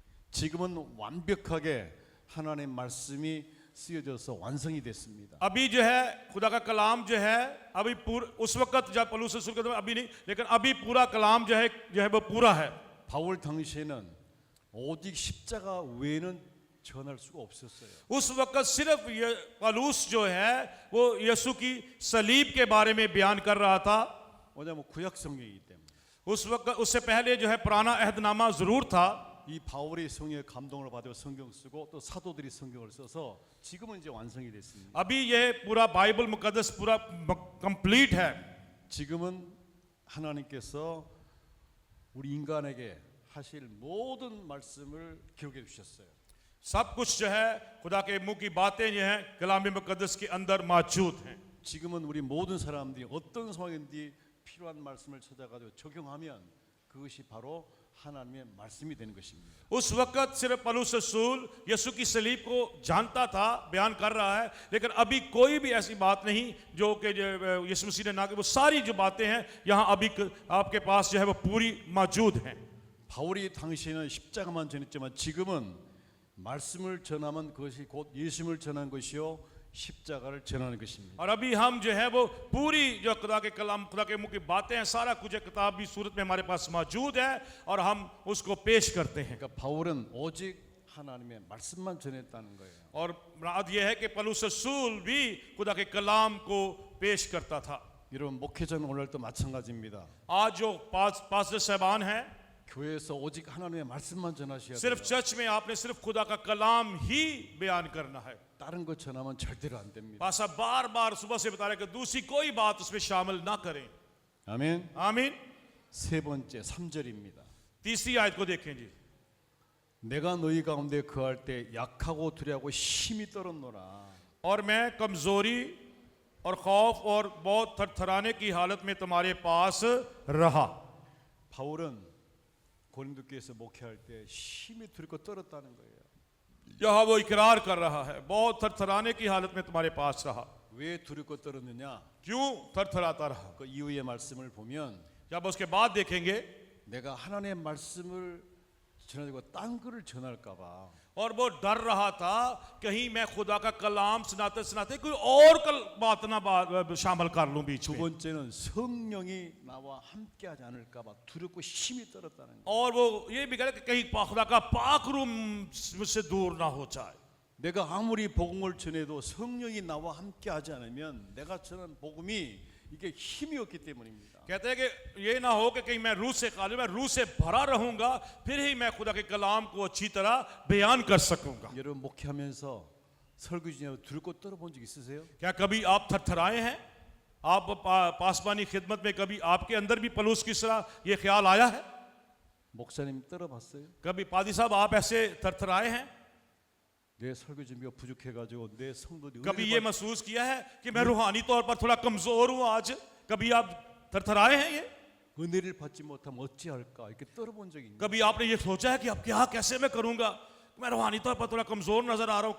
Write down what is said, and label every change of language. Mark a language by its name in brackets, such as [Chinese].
[Korean] 지금은 완벽하게 하나님의 말씀이 쓰여져서 완성이 됐습니다. [Hindi] अभी जो है खुदा का कलाम जो है, अभी उस वक्त जब पौलुस रसूल का अभी नहीं, लेकिन अभी पूरा कलाम जो है वो पूरा है। [Korean] 바울 당시에는 오직 십자가 외에는 전할 수가 없었어요. [Hindi] उस वक्त सिर्फ पौलुस जो है वो यीशु की सलीब के बारे में बयान कर रहा था। [Korean] 왜냐하면 구약 성경이기 때문에. [Hindi] उस वक्त उससे पहले जो है पुराना अहदनामा जरूर था। [Korean] 이 바울이 성령의 감동을 받아 성경 쓰고 또 사도들이 성경을 써서 지금은 이제 완성이 됐습니다. [Hindi] अभी ये पूरा बाइबल मुकद्दस पूरा कंप्लीट है। [Korean] 지금은 하나님께서 우리 인간에게 하실 모든 말씀을 기록해 주셨어요. [Hindi] सब कुछ जो है खुदा के मुंह की बातें जो है कलाम मुकद्दस के अंदर मौजूद हैं। [Korean] 지금은 우리 모든 사람들이 어떤 상황인지 필요한 말씀을 찾아가지고 적용하면 그것이 바로 하나님의 말씀이 되는 것입니다. [Hindi] उस वक्त सिर्फ पौलुस रसूल यीशु की सलीब को जानता था, बयान कर रहा है, लेकिन अभी कोई भी ऐसी बात नहीं जो कि यीशु मसीह ने ना कि वो सारी जो बातें हैं यहाँ अभी आपके पास जो है वो पूरी मौजूद हैं। [Korean] 바울이 당시에는 십자가만 전했지만 지금은 말씀을 전하면 그것이 곧 예수님을 전한 것이요 십자가를 전하는 것입니다. [Hindi] और अभी हम जो है वो पूरी जो खुदा के कलाम, खुदा के मुंह की बातें हैं, सारा कुछ किताबी सूरत में हमारे पास मौजूद है और हम उसको पेश करते हैं। [Korean] 그러니까 바울은 오직 하나님의 말씀만 전했다는 거예요. [Hindi] और मुराद ये है कि पौलुस रसूल भी खुदा के कलाम को पेश करता था। [Korean] 여러분 목회자는 오늘도 마찬가지입니다. [Hindi] आज जो पास्टर साहबान हैं, [Korean] 교회에서 오직 하나님의 말씀만 전하셔야 [Hindi] सिर्फ [Korean] 돼요. [Hindi] चर्च में आपने सिर्फ खुदा का कलाम ही बयान करना है। [Korean] 다른 것 전하면 절대로 안 됩니다. [Hindi] पासा बार बार सुबह से बता रहे कि दूसरी कोई बात उसमें शामिल ना करें। [Korean] 아멘. [Hindi] आमीन। [Korean] 세 번째 3절입니다. [Hindi] तीसरी आयत को देखें जी। [Korean] 내가 너희 가운데 거할 때 약하고 두려워하고 힘이 떨었노라. [Hindi] और मैं कमजोरी और खौफ और बहुत थरथराने की हालत में तुम्हारे पास रहा। [Korean] 바울은 고린도 교회에서 목회할 때 힘이 두렵고 떨었다는 거예요. [Hindi] यहाँ वो इकरार कर रहा है, बहुत थरथराने की हालत में तुम्हारे पास रहा। [Korean] 왜 두렵고 떨었느냐? [Hindi] क्यों थरथराता रहा? [Korean] 그 이후의 말씀을 보면 [Hindi] जब उसके बाद देखेंगे, [Korean] 내가 하나님의 말씀을 전하고 딴 거를 전할까 봐 [Hindi] और वो डर रहा था कहीं मैं खुदा का कलाम सुनाते सुनाते कोई और बात ना शामिल कर लूं बीच [Korean] 두 번째는 성령이 나와 함께하지 않을까 봐 두렵고 힘이 떨었다는 거예요. [Hindi] और वो ये भी कह रहे कि कहीं खुदा का पाक रूम मुझसे दूर ना हो जाए। [Korean] 내가 아무리 복음을 전해도 성령이 나와 함께하지 않으면 내가 전한 복음이 이게 힘이 없기 때문입니다. [Hindi] कहते हैं कि ये ना हो कि कहीं मैं रूह से खाली, मैं रूह से भरा रहूंगा, फिर ही मैं खुदा के कलाम को अच्छी तरह बयान कर सकूंगा। [Korean] 여러분 목회하면서 설교 중에 두렵고 떨어본 적 있으세요? [Hindi] क्या कभी आप थरथराए हैं? आप पासबानी खिदमत में कभी आपके अंदर भी पलूस की तरह ये ख्याल आया है? [Korean] 목사님 떨어봤어요? [Hindi] कभी पादी साहब आप ऐसे थरथराए हैं? [Korean] 내 설교 준비가 부족해가지고 내 성도들이 [Hindi] कभी ये महसूस किया है कि मैं रूहानी तौर पर थोड़ा कमजोर हूं आज? कभी आप थरथराए हैं? ये [Korean] 은혜를 받지 못하면 어찌할까 이렇게 떨어본 적이 있나요? [Hindi] कभी आपने ये सोचा है कि अब क्या कैसे मैं करूंगा, मैं रूहानी तौर पर थोड़ा कमजोर नजर आ रहा हूं?